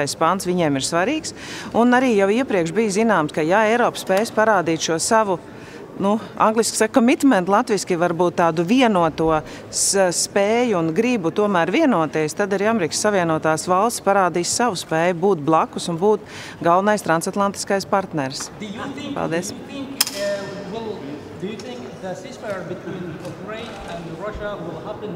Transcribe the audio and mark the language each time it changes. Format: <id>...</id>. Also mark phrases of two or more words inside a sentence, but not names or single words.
<lv>pants viņiem ir svarīgs, un arī jau iepriekš bija zināms, ka ja Eiropa spēs parādīt šo savu angliski saka commitment, latviski varbūt tādu vienoto spēju un gribu tomēr vienoties, tad arī Amerikas Savienotās valsts parādīs savu spēju būt blakus un būt galvenais transatlantiskais partners. Paldies.</lv> <en>Do you think the ceasefire between Ukraine and Russia will happen</en>